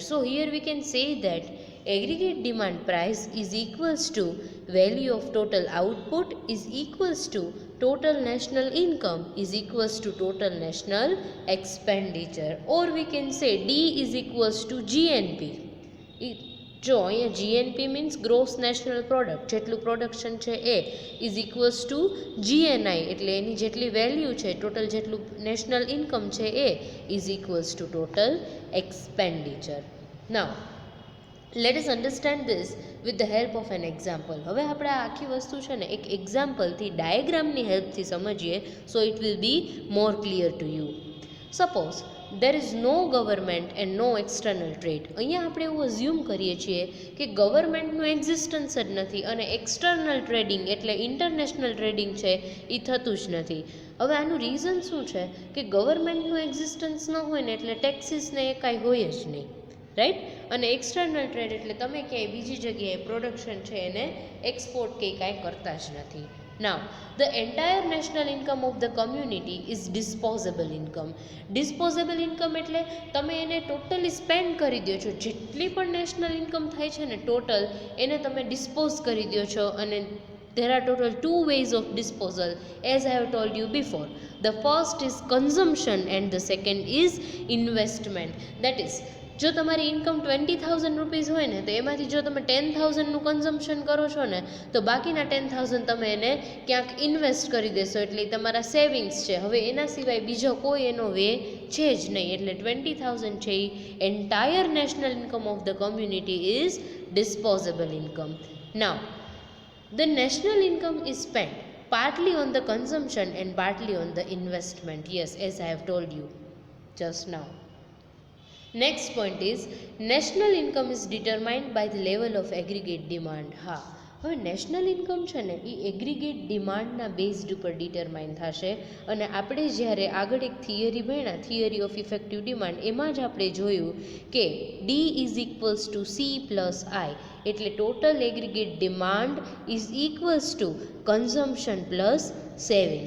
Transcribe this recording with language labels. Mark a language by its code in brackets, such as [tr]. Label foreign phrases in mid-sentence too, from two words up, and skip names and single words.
[en] So here we can say that aggregate demand price is equals to value of total output is equals to total national income is equals to total national expenditure, or we can say D is equals to GNP. [gu] જો અહીંયા GNP [en] means gross national product, [gu] જેટલું પ્રોડક્શન છે એ [en] is equals to GNI, [gu] એટલે એની જેટલી વેલ્યુ છે, ટોટલ જેટલું [en] national income [gu] છે એ [en] is equals to total expenditure. Now let us understand this with the help of an example. [gu] હવે આપણે આ આખી વસ્તુ છે ને એક એક્ઝામ્પલથી, ડાયાગ્રામની હેલ્પથી સમજીએ, [en] so it will be more clear to you. સપોઝ there is no government and no external trade. [gu] અહીંયા આપણે એવું અઝ્યુમ કરીએ છીએ કે ગવર્મેન્ટનું એક્ઝિસ્ટન્સ જ નથી અને [en] external trading [gu] એટલે [en] international trading [gu] છે એ થતું જ નથી. હવે આનું રીઝન શું છે કે ગવર્મેન્ટનું એક્ઝિસ્ટન્સ ન હોય ને એટલે ટેક્સીસને એ કાંઈ હોય જ નહીં, રાઈટ? અને [en] external trade [gu] એટલે તમે ક્યાંય બીજી જગ્યાએ પ્રોડક્શન છે એને એક્સપોર્ટ કે કાંઈ કરતા જ નથી. [en] Now, the entire national income of the community is disposable income. Disposable income [gu] એટલે તમે એને [en] totally spend [gu] કરી દો છો, જેટલી પણ [en] national income [gu] થાય છે ને ટોટલ એને તમે ડિસ્પોઝ કરી દો છો. [en] અને there are total two ways of disposal, as I have told you before. The first is consumption and the second is investment. That is, [gu] જો તમારી ઇન્કમ 20,000 રૂપીઝ હોય ને તો એમાંથી જો તમે 10,000નું કન્ઝમ્પશન કરો છો ને તો બાકીના 10,000 તમે એને ક્યાંક ઇન્વેસ્ટ કરી દેશો, એટલે તમારા સેવિંગ્સ છે. હવે એના સિવાય બીજો કોઈ એનો વે છે જ નહીં, એટલે 20,000 છે એ [en] entire national income of the community is disposable income. નાઉ the national income is spent partly on the consumption and partly on the investment. Yes, as I have told you just now. Next point is national income is determined by the level of aggregate demand. [gu] હા, હવે [en] national income [gu] છે ને એ એગ્રીગેટ ડિમાન્ડના બેઝડ ઉપર ડિટરમાઇન થશે. અને આપણે જ્યારે આગળ એક થિયરી ભણ્યા, [en] theory of effective demand, [gu] એમાં જ આપણે જોયું કે [en] D is equals to C plus I, [gu] એટલે [en] total aggregate demand is equals to consumption plus savings.